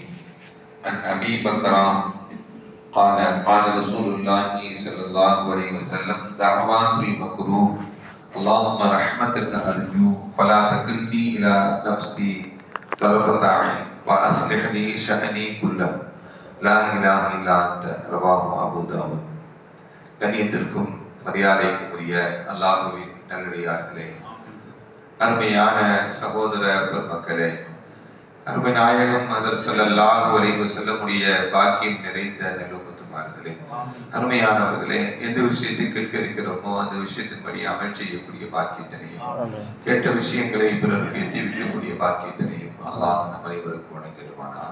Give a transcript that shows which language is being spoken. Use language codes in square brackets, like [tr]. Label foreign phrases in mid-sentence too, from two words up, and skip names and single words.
[ar] عن أبي بكر قال رسول الله صلى الله عليه وسلم دعوات المكروه اللهم رحمتك أرجو فلا تكلني إلى نفسي طرفة عين وأصلح لي شأني كله لا إله إلا أنت رواه أبو داود. [ta] கண்ணியத்திற்கும் மரியாதைக்கும் உரிய அல்லாஹ்வின் நல்லடியார்களே, அருமையான சகோதர பெருமக்களே, அருமை நாயகம் அதர் [ar] صلى الله عليه وسلم [ta] பாக்கியம் நிறைந்த நல்லும்மத்துமார்களே, அருமையானவர்களே, எந்த விஷயத்தை கேட்க இருக்கிறோமோ அந்த விஷயத்தின்படி அமல் செய்யக்கூடிய பாக்கியத்தினையும் கேட்ட விஷயங்களை பிறருக்கு எத்தி வைக்கக்கூடிய பாக்கியத்தினையும் அல்லாஹ் நம் அனைவருக்கும் வழங்கிடுவானாக.